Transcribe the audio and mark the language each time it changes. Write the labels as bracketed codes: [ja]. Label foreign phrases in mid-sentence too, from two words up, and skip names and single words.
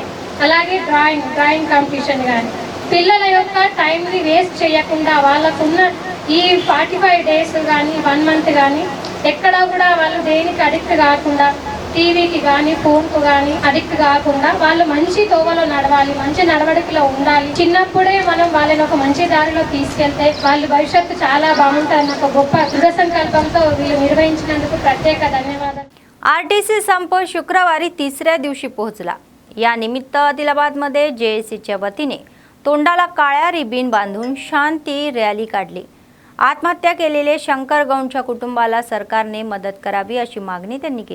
[te] అలాగే [en] drawing competition [te] కానీ పిల్లల యొక్క టైంని వేస్ట్ చేయకుండా వాళ్ళకున్న ఈ 45 డేస్ కానీ 1 మంత్ కానీ ఎక్కడా కూడా వాళ్ళు దేనికి అడిక్ట్ కాకుండా టీవీకి కానీ ఫోన్కు కానీ అడిక్ట్ కాకుండా వాళ్ళు మంచి తోవలో నడవాలి, మంచి నడవడికలో ఉండాలి. చిన్నప్పుడే మనం వాళ్ళని ఒక మంచి దారిలో తీసుకెళ్తే వాళ్ళ భవిష్యత్తు చాలా బాగుంటుంది. ఒక గొప్ప దృఢ संकल्पంతో వీళ్ళు निर्वहिంచినందుకు ప్రత్యేక ధన్యవాదాలు. [mr] आरटीसी संप शुक्रवारी 3ऱ्या दिवशी पोहोचला. या निमित्त आदिलाबादमध्ये जेएसीच्या वतीने तोंडाला काळ्या रिबीन बांधून शांती रॅली काढली. आत्महत्या केलेले शंकर गौंडच्या कुटुंबाला सरकारने मदत करावी अशी मागणी त्यांनी केली.